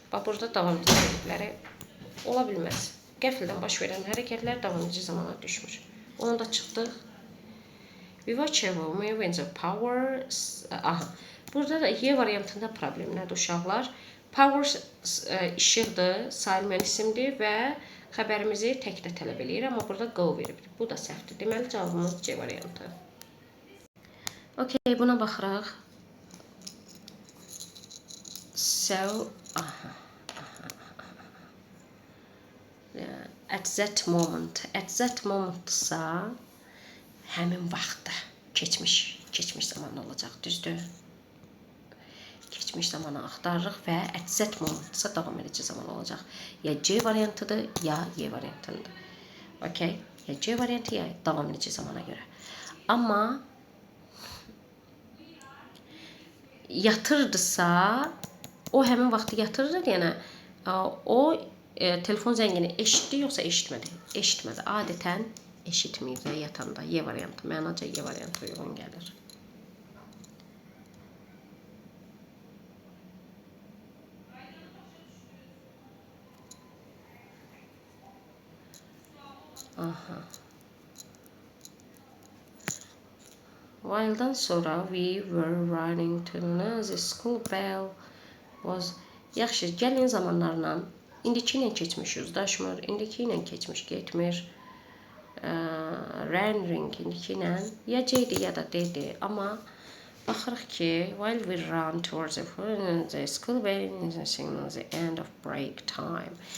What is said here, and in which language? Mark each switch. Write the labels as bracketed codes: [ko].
[az] Bax, burada davam edici hərəkətləri ola bilməz. Qəfildən baş verən hərəkətlər davam edici zamana düşmür. Onu da çıxdıq. [en] We watch a movie when the power... [az] Aha. Burada da Y variantında problem nədir uşaqlar? Power işıqdır, sayılmayan isimdir və xəbərimizi təkdə tələb eləyir. Amma burada go verib. Bu da səhvdir. Deməli, cavabımız C variantı. Okey, buna baxırıq. So, aha. At that momentsa həmin vaxtda keçmiş zaman olacaq, düzdür? Keçmiş zamanı axtarırıq və at that momentsa davam edici zaman olacaq. Ya C variantıdır, ya Y variantıdır. Okey? Ya C variantı, ya davam edici zamana görə. Amma yatırdısa, o həmin vaxtı yatırır, yəni o telefon zəngini eşitdi yoxsa eşitmədi? Eşitmədi. Adətən eşitməyib və yatanda Y variantı, mənaca Y variantı uyğun gəlir. Aha. While'dan sonra [en] we were running to the school bell was... [az] Yaxşı, gəlin zamanlarla indiki ilə keçmiş uzlaşmır, indiki ilə keçmiş getmir. Ran ring indiki ilə ya C'dir ya da D'dir. Amma baxırıq ki, [en] while we run towards the school bell signals the end of break time.